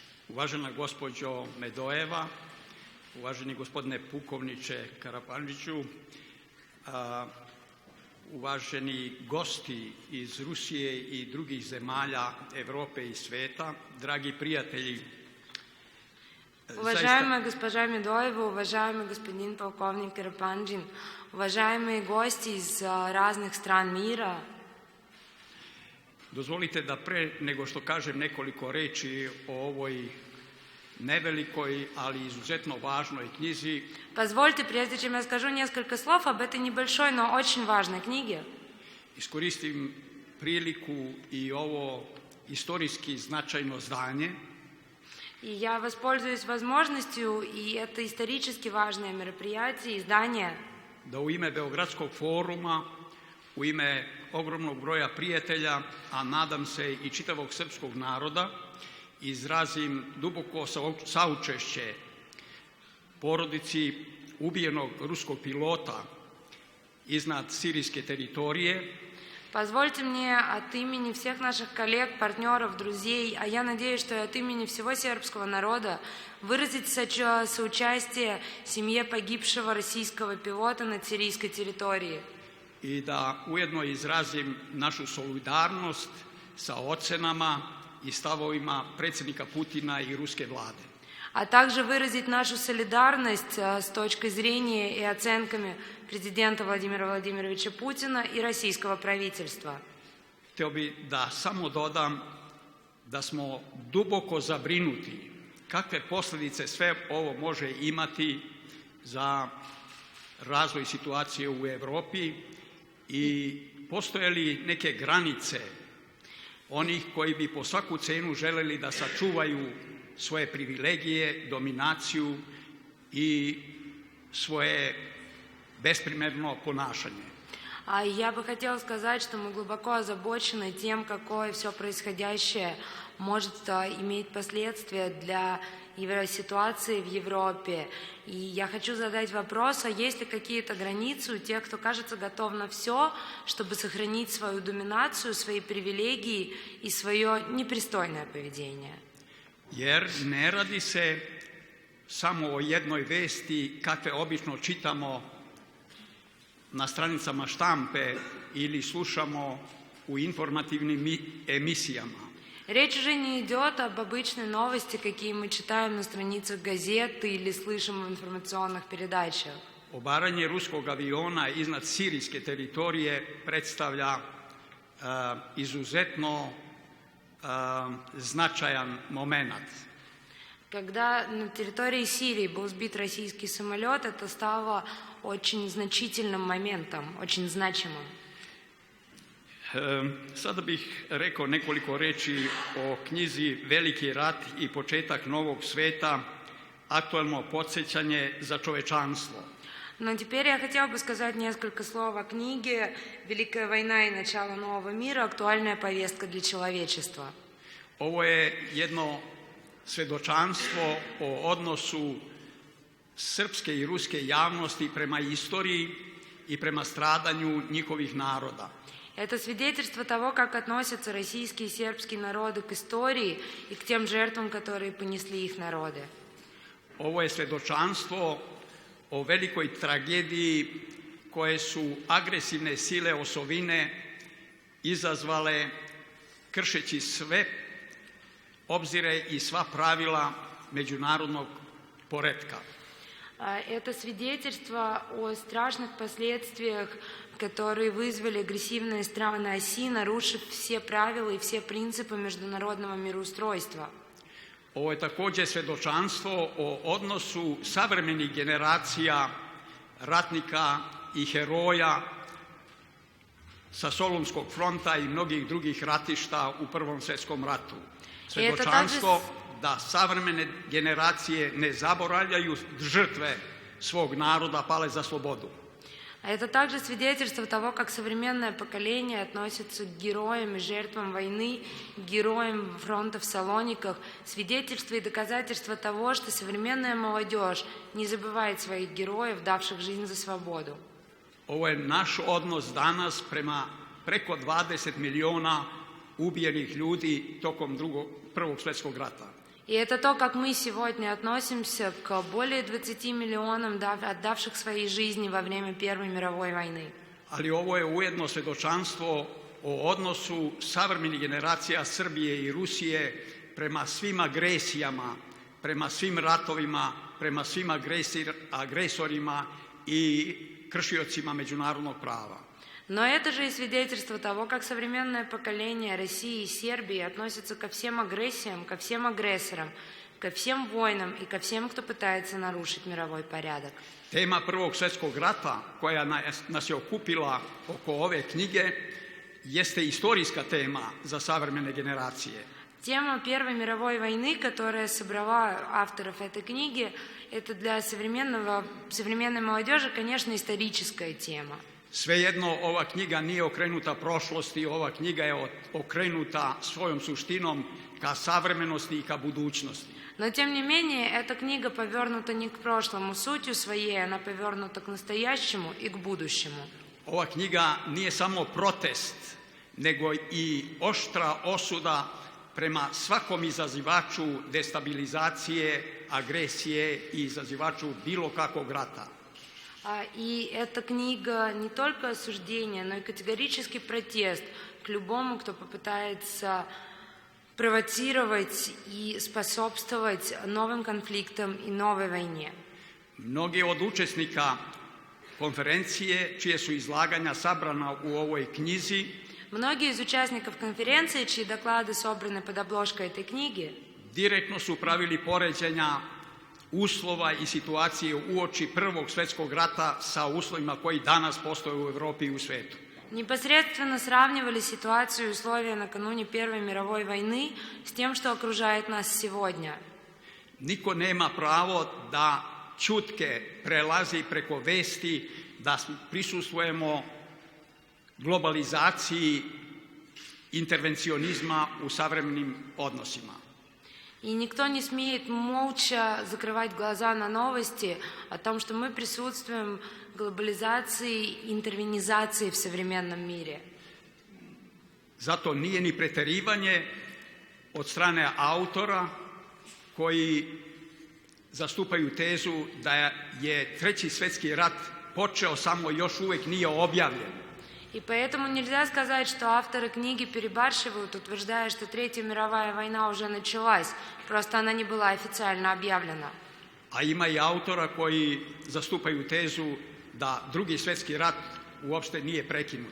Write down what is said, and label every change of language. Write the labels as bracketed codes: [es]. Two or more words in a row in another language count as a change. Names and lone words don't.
[sr] Uvažena gospođo Medojeva, uvaženi gospodine pukovniče Karapandžiću, uvaženi gosti iz Rusije i drugih zemalja Europe i sveta, dragi prijatelji. [ru] Уважаемая госпожа Медоева, уважаемый господин полковник Карапанджин, уважаемые гости из разных стран мира, [sr] Dozvolite da pre nego što kažem nekoliko reči o ovoj nevelikoj, ali izuzetno važnoj knjizi, [ru] позвольте, прежде чем я скажу несколько слов об этой небольшой, но очень важной книге, [sr] iskoristim priliku i ovo istorijski značajno zdanje [ru] и я воспользуюсь возможностью, и это исторически важное мероприятие, издание, [sr] da u ime Beogradskog foruma, u ime ogromnog broja prijatelja, a nadam se i čitavog srpskog naroda, izrazim duboko saučešće porodici ubijenog ruskog pilota iznad sirijske teritorije. [ru] Позвольте мне от имени всех наших коллег, партнеров, друзей, а я надеюсь, что и от имени всего сербского народа, выразить соучастие семье погибшего российского пилота на сирийской территории. [sr] I da ujedno izrazim našu solidarnost sa ocenama i stavovima predsjednika Putina i ruske vlade. [ru] А также выразить нашу солидарность с точкой зрения и оценками президента Владимира Владимировича Путина и российского правительства. [sr] Hteo bi da samo dodam da smo duboko zabrinuti kakve posljedice sve ovo može imati za razvoj situacije u Europi i postoje li neke granice onih koji bi po svaku cenu želeli da sačuvaju svoje privilegije, dominaciju i svoje besprimjerno ponašanje. [ru] А я бы хотела сказать, что мы глубоко озабочены тем, какое все происходящее может иметь последствия для ситуации в Европе. И я хочу задать вопрос, а есть ли какие-то границы у тех, кто, кажется, готов на все, чтобы сохранить свою доминацию, свои привилегии и свое непристойное поведение? [sr] Jer ne radi se samo o jednoj vesti kakve obično čitamo na stranicama štampe ili slušamo u informativnim emisijama. [ru] Речь уже не идет об обычной новости, какие мы читаем на страницах газет или слышим в информационных передачах. [sr] Obaranje ruskog aviona iznad sirijske teritorije predstavlja izuzetno značajan момент. [ru] Когда на территории Сирии был сбит российский самолет, это стало очень значительным моментом, очень значимым. [sr] Sada bih rekao nekoliko reči o knjizi Veliki rat i početak novog sveta, aktualno podsjećanje za čovečanstvo. [ru] Но теперь я хотела бы сказать несколько слов о книге «Великая война и начало нового мира. Актуальная повестка для человечества». [sr] Ovo je jedno svedočanstvo o odnosu srpske i ruske javnosti prema istoriji i prema stradanju njihovih naroda. [ru] Это свидетельство того, как относятся российские и сербские народы к истории и к тем жертвам, которые понесли их народы. [sr] Ovo je svedočanstvo o velikoj tragediji koje su agresivne sile osovine izazvale kršeći sve obzire i sva pravila međunarodnog poretka. [ru] Это свидетельство о страшных последствиях, которые вызвали агрессивные страны оси, нарушив все правила и все принципы международного мироустройства. [sr] Ovo je također svedočanstvo o odnosu savremenih generacija ratnika i heroja sa Solunskog fronta i mnogih drugih ratišta u Prvom svjetskom ratu. Svedočanstvo da savremene generacije ne zaboravljaju žrtve svog naroda pale za slobodu. [ru] А это также свидетельство того, как современное поколение относится к героям и жертвам войны, к героям фронта в Салониках, свидетельство и доказательство того, что современная молодежь не забывает своих героев, давших жизнь за свободу. [sr] Ovo je naš odnos danas prema preko 20 miliona ubijenih ljudi tokom Prvog svjetskog rata. [ru] И это то, как мы сегодня относимся к более 20 миллионам отдавших свои жизни во время Первой мировой войны. [sr] Ali ovo je ujedno svjedočanstvo o odnosu savremenih generacija Srbije i Rusije prema svim agresijama, prema svim ratovima, prema svim agresorima i kršiocima međunarodnog prava. [ru] Но это же и свидетельство того, как современное поколение России и Сербии относится ко всем агрессиям, ко всем агрессорам, ко всем войнам и ко всем, кто пытается нарушить мировой порядок. [sr] Tema Prvog svjetskog rata koja nas je okupila oko ove knjige jeste istorijska tema za savremene generacije. [ru] Тема Первой мировой войны, которая собрала авторов этой книги, это для современной молодежи, конечно, историческая тема. [sr] Svejedno, ova knjiga nije okrenuta prošlosti, ova knjiga je okrenuta svojom suštinom ka savremenosti i ka budućnosti. [ru] Но, тем не менее, эта книга повернута не к прошлому сутью своей, она повернута к настоящему и к будущему. [sr] Ova knjiga nije samo protest, nego i oštra osuda prema svakom izazivaču destabilizacije, agresije i izazivaču bilo kakvog rata. [ru] И эта книга не только осуждение, но и категорический протест к любому, кто попытается провоцировать и способствовать новым конфликтам и новой войне. [sr] Mnogi od učesnika konferencije, čije su izlaganja sabrana u ovoj knjizi, [ru] Многие из участников конференции, чьи доклады собраны под обложкой этой книги, [sr] direktno su pravili poređenja uslova i situacije uoči Prvog svjetskog rata sa uslovima koji danas postoje u Europi i u svijetu. [ru] непосредственно сравнивали ситуацию и условия накануне Первой мировой войны с тем, что окружает нас сегодня. [sr] Niko nema pravo da ćutke prelazi preko vesti da prisustvujemo globalizaciji интервенционизма у savremenim odnosima. [ru] И никто не смеет молча закрывать глаза на новости о том, что мы присутствуем в глобализации, интервенизации в современном мире. [sr] Zato nije ni preterivanje od strane autora koji zastupaju tezu da je Treći svjetski rat počeo, samo još uvijek nije objavljen. [ru] И поэтому нельзя сказать, что авторы книги перебарщивают, утверждая, что Третья мировая война уже началась, просто она не была официально объявлена. [sr] A ima i autora koji zastupaju tezu da Drugi svjetski rat uopšte nije prekinut.